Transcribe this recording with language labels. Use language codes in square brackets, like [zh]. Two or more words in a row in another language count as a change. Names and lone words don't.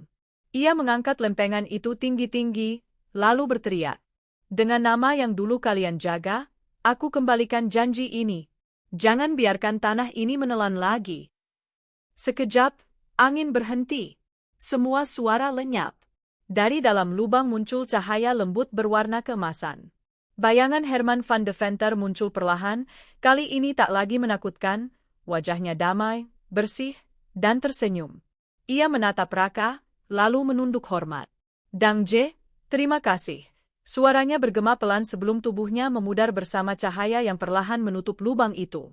[id] Ia mengangkat lempengan itu tinggi-tinggi, lalu berteriak, "Dengan nama yang dulu kalian jaga, aku kembalikan janji ini. Jangan biarkan tanah ini menelan lagi." Sekejap, angin berhenti. Semua suara lenyap. Dari dalam lubang muncul cahaya lembut berwarna keemasan. Bayangan Herman van de Venter muncul perlahan, kali ini tak lagi menakutkan, wajahnya damai, bersih, dan tersenyum. Ia menatap Raka, lalu menunduk hormat. [nl] "Dang Je, [id] terima kasih." Suaranya bergema pelan sebelum tubuhnya memudar bersama cahaya yang perlahan menutup lubang itu.